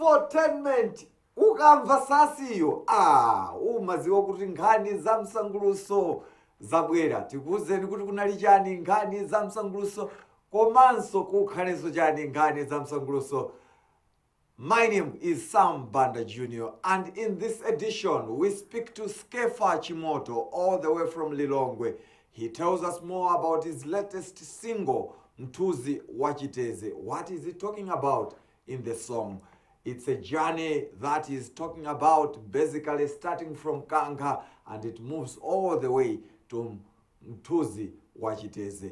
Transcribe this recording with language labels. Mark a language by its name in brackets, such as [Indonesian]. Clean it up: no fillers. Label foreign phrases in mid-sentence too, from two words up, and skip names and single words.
[Nyanja] Infotainment ukamva sasiyo umaziwa kuti nkhani za msanguluso zabwera. Tikuwuzeni kuti kunali chani nkhani za msanguluso komanso kukhalenso chani nkhani za msanguluso. [English] My name is Sam Banda Jr. and in this edition we speak to Skefa Chimoto all the way from Lilongwe. He tells us more about his latest single, Mtuzi Wachiteze. What is he talking about in the song? It's a journey that is talking about basically starting from Kanga and it moves all the way to Mtuzi Wachiteze.